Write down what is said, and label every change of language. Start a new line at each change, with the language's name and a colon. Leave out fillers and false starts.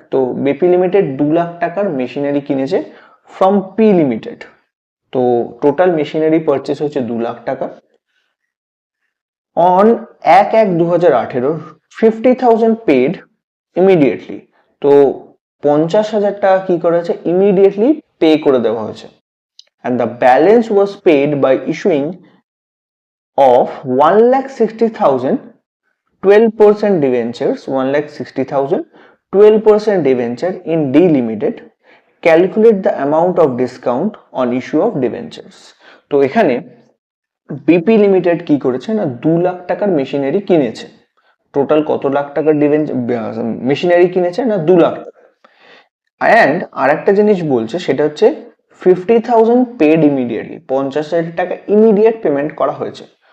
Bangla: তো BP limited 2 lakh টাকার machinery কিনেছে ফ্রম পি লিমিটেড। তো টোটাল মেশিনারি পারচেস হচ্ছে 2 লাখ টাকা।
English: On 1/1/2018 50,000 paid immediately.
Bangla: তো 50,000 টাকা কি করেছে, ইমিডিয়েটলি পে করে দেওয়া হয়েছে।
English: and the balance was paid by issuing of 1,60,000 12% debentures, 1,60,000 12% debenture in D Limited. Calculate the amount of discount on issue of debentures.
Bangla: তো এখানে বিপি লিমিটেড কি করেছে না, 2 লাখ টাকার মেশিনারি কিনেছে। টোটাল কত লাখ টাকার মেশিনারি কিনেছে না, 2 লাখ টাকা। অ্যান্ড আর একটা জিনিস বলছে সেটা হচ্ছে
English: 50,000 paid immediately,
Bangla: 50,000 টাকা ইমিডিয়েট পেমেন্ট করা হয়েছে।